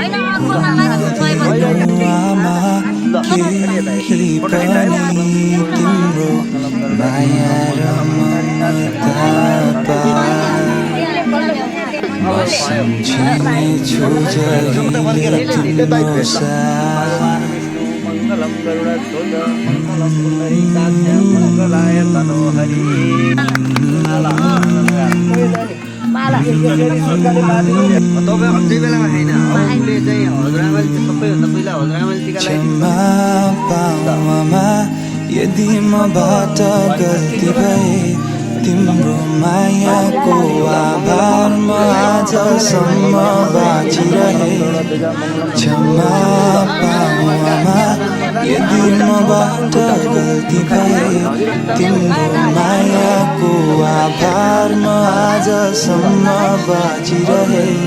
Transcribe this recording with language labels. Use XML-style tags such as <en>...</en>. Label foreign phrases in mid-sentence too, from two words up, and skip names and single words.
<ne>आमा केही पनि तिम्रो माया र ममता म सम्झिनेछु जहिले तिम्रो साथ</ne> <sa>मङ्गलम गरुडध्वज मङ्गलम पुण्डरीकाक्षं मङ्गलाय तनोहरि</sa> <ne>तपाईँ अझै बेलामा छैन अरूले चाहिँ हजुरआमाले सबैभन्दा पहिला हजुरआमाले टिका क्षमा पाउमा यदि मबाट गल्ती भए तिम्रो मायाको आभार म आजसम्म बाँचिरहे क्षमा पाउमा यदि मबाट गल्ती भए तिम्रो मायाको आभार म आजसम्म बाँचिरहे</ne>